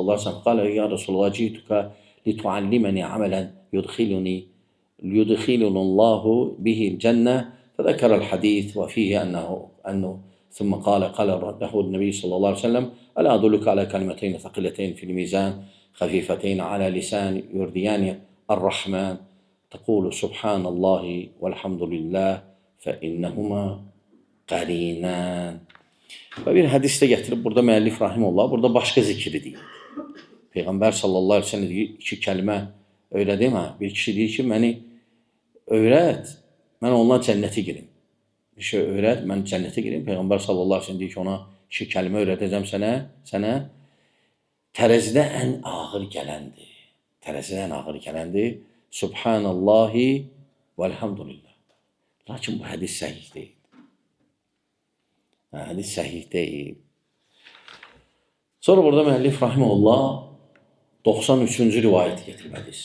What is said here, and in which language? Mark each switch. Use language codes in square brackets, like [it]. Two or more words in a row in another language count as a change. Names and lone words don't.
[ar] الله عليه وسلم قال يا رسول الله جئتك لتعلمني عملا يدخلني الله به الجنة فذكر الحديث وفيه أنه ثم قال له النبي صلى الله عليه وسلم ألا أدلك على كلمتين ثقيلتين في الميزان خفيفتين على لسان يرضيان الرحمن تقول سبحان الله والحمد لله فإنهما قرينان. [az] Ve bir hadiste getirip burada müellif rahimullah burada başka zikri deyir. Peygamber [ar] صلى الله عليه وسلم [az] deyir, iki kelime öyle değil mi? Bir kişi deyir ki beni öğret, ben onunla cennete gireyim. Bir şey öğret, ben cennete gireyim. Peygamber [ar] صلى الله عليه وسلم [az] deyir ki ona iki kelime öğreteceğim sana. Tərəzidə ən ağır gələndir. [ar] سبحان الله والحمد لله. [az] Lakin bu hadis səhih deyil. Hadis səhih deyil. Sonra burada müəllif rahimehullah 93-cü rivayət getirib hadis.